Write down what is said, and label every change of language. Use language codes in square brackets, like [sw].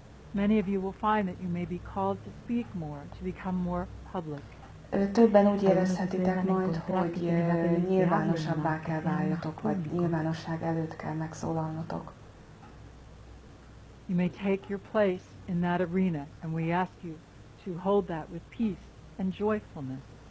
[en] Many of you will find that you may be called to speak more, to become more public. [hu] Többen úgy érezhetitek majd, hogy nyilvánosabbá kell váljatok, vagy nyilvánosság előtt kell megszólalnotok. [en] You may take your place in that arena, and we ask you to hold that with peace and joyfulness.